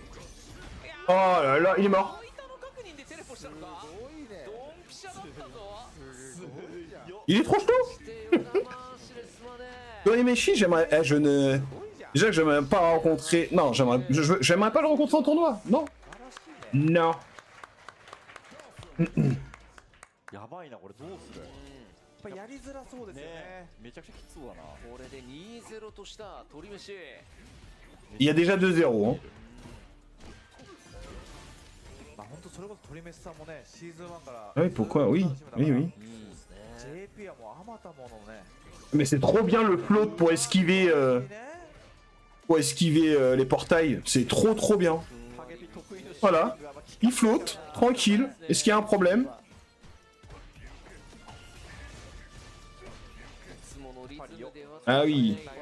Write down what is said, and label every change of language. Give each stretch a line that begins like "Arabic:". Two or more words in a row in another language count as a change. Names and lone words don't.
French: Oh là là, il est mort. Il est trop chaud. Dorimeshi, j'aimerais... je ne... Déjà que j'aimerais pas rencontrer... Non, j'aimerais pas le rencontrer en tournoi. Non. Non.
Japanese: やばいなこれどうするやっぱやりづらそうですよねめちゃくちゃきつそうだなこれで 2-0 とした鳥飯
French: Il y a déjà 2-0 hein.
Japanese: まあ本当それこそ鳥飯さんもねシーズン1から
French: Oui, pourquoi? Oui, oui, oui.
Japanese: JP はもうあまたものね
French: Mais c'est trop bien le float pour esquiver, les portails. C'est trop bien. Voilà. Il flotte, tranquille. Est-ce qu'il y a un problème? Ah oui.